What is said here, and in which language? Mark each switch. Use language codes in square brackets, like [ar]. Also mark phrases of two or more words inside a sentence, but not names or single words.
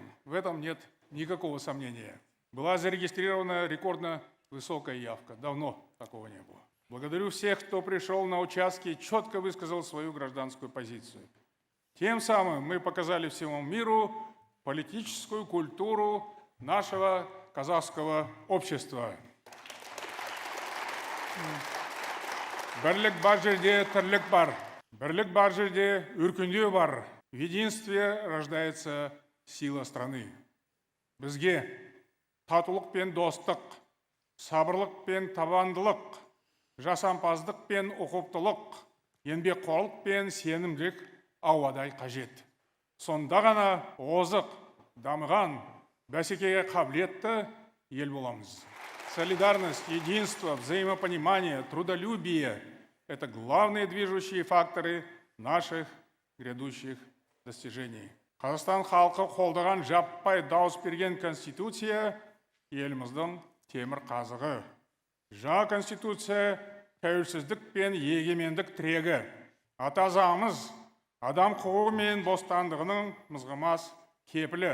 [ru] В этом нет никакого сомнения. Была зарегистрирована рекордно высокая явка. Давно такого не было. Благодарю всех, кто пришел на участки и четко высказал свою гражданскую позицию. Тем самым мы показали всему миру политическую культуру нашего казахского общества. [kk] Бірлік бар жерде тірлік бар. Бірлік бар жерде өркендеу бар. [ru] В единстве рождается сила страны. [kk] Бізге татулық пен достық, сабырлық пен табандылық, жасампаздық пен ұқыптылық, еңбекқорлық пен сенімділік ауадай қажет. Сонда ғана озық, дамыған, бәсекеге қабілетті ел боламыз. [ru] Солидарность, единство, взаимопонимание, трудолюбие – это главные движущие факторы наших грядущих достижений. [kk] Қазақстан халқы қолдаған жаппай дауыс берген конституция еліміздің темір қазығы. Жаңа конституция тәуелсіздік пен егемендік тірегі. Ата заңымыз адам құқығы мен бостандығының мызғымас кепілі.